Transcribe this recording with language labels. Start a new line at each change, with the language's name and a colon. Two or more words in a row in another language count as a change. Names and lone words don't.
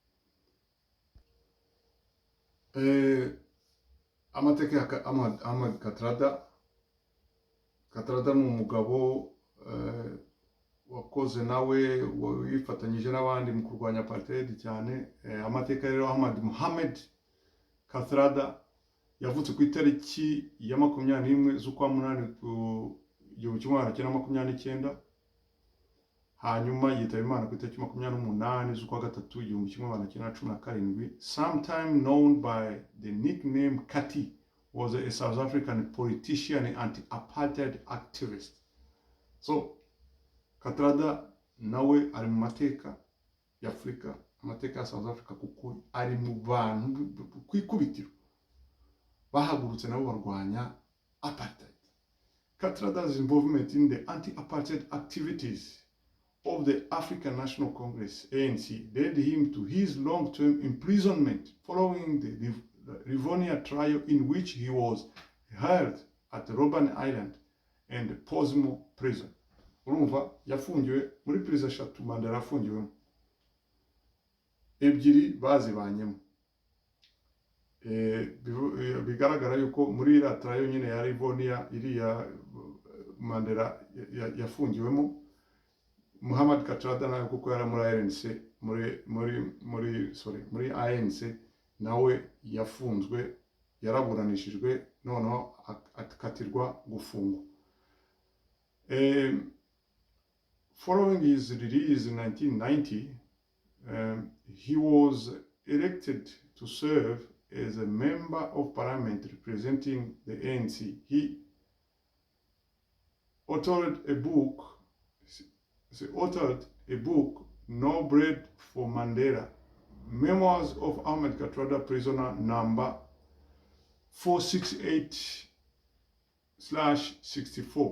Kinyarwanda: Amateka ya Ahmed Kathrada ni umugabo wakoze nawe wifatanyije n'abandi mu kurwanya Apartheid cyane. Amateka rero, Ahmed Mohamed Kathrada yavutse ku itariki ya 21 z'ukwa 8 1929, hanyuma yitaba Imana ku itariki 28 z'ukwa 3 1917.
English: Sometime known by the nickname Kati, was a South African politician and anti-apartheid activist.
Kinyarwanda: So Kathrada nawe ari mu mateka ya Afrika, amateka ya South Africa, kuko ari mu bantu kwikubitiro bahagurutse nabo barwanya Apartheid.
English: Kathrada's involvement in the anti-apartheid activities of the African National Congress, ANC, led him to his long-term imprisonment following the Rivonia trial, in which he was held at Robben Island and Portsmouth prison.
Kinyarwanda: urumva yafungiwe muri prison 3 Mandela afungiwemo, ebyiri bazibanyemo. Bigaragara yuko muri iriya yonyine ya Rivonia iriya Mandela yafungiwemo, Muhammad Kathrada nawe kuko yari muri ANC muri ANC nawe yafunzwe, yaraburanishijwe noneho akatirwa gufungwa.
English: Following his release in 1990, he was elected to serve as a member of parliament representing the ANC. He authored a book, No Bread for Mandela, Memoirs of Ahmed Kathrada, prisoner number 468/64.